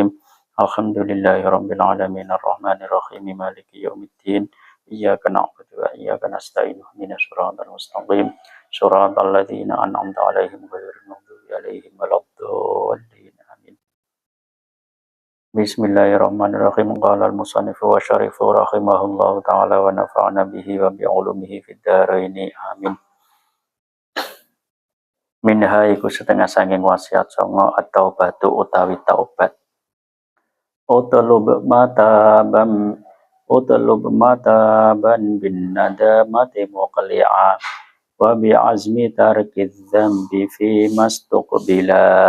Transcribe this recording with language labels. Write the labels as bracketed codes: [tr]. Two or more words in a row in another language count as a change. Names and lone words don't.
[ar] الحمد لله رب العالمين الرحمن الرحيم مالك يوم الدين إياك نعبد وإياك نستعين اهدنا الصراط المستقيم صراط الذين أنعمت عليهم غير المغضوب عليهم ولا الضالين. آمين. بسم الله الرحمن الرحيم. قال المصنف والشريف رحمه الله تعالى ونفعنا به وبعلومه في الدارين. آمين. [jv] Minha iku setengah sanging wasiat songo at-taubatu utawi taubat. [ar] اطلب متابا بالندامة مقلعا وبعزم ترك الذنب في مستقبلا.